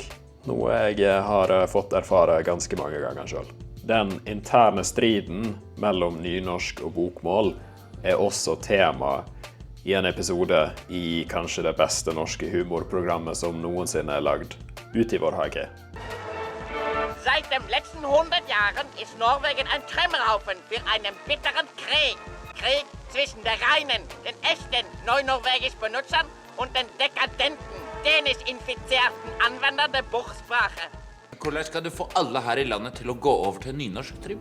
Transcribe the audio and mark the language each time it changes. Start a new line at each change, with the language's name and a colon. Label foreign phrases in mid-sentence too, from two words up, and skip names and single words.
Norwegian: Noe jeg har fått erfare ganske mange ganger selv. Den interne striden mellom nynorsk og bokmål er også tema i en episode i kanskje det beste norske humorprogrammet som noensinne er lagd, Ut i vår hage.
German: Seit den letzten 100 Jahren ist Norwegen ein Trümmerhaufen für einen bitteren Krieg. Krieg zwischen der reinen, den echten neunorvegisch Benutzern und den dekadenten, danish-infizierten Anwendern der Buchsprache.
Norwegian: Hvordan skal du få alle her i landet til å gå over til nynorsk, Trym?